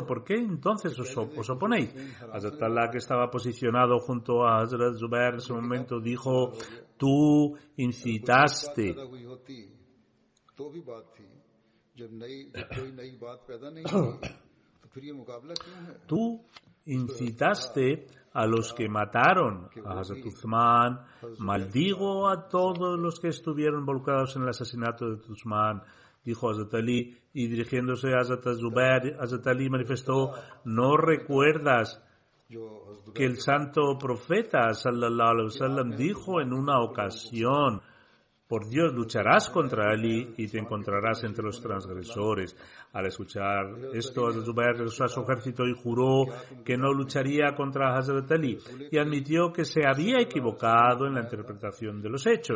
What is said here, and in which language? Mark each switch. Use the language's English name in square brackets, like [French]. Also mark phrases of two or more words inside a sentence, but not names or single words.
[Spanish] ¿Por qué entonces os oponéis? Hazrat Talha, que estaba posicionado junto a Hazrat Zubair en ese momento, dijo: tú incitaste a los que mataron a Hazrat Uthman. Maldigo a todos los que estuvieron involucrados en el asesinato de Uthman, dijo Hazrat Ali, y dirigiéndose a Hazrat Zubair, Hazrat Ali manifestó: ¿no recuerdas que el santo profeta [Arabic] صلى الله عليه وسلم [Spanish] dijo en una ocasión: por Dios, lucharás contra Ali y te encontrarás entre los transgresores? Al escuchar esto, Hazrat Zubair regresó a su ejército y juró que no lucharía contra Hazrat Ali, y admitió que se había equivocado en la interpretación de los hechos.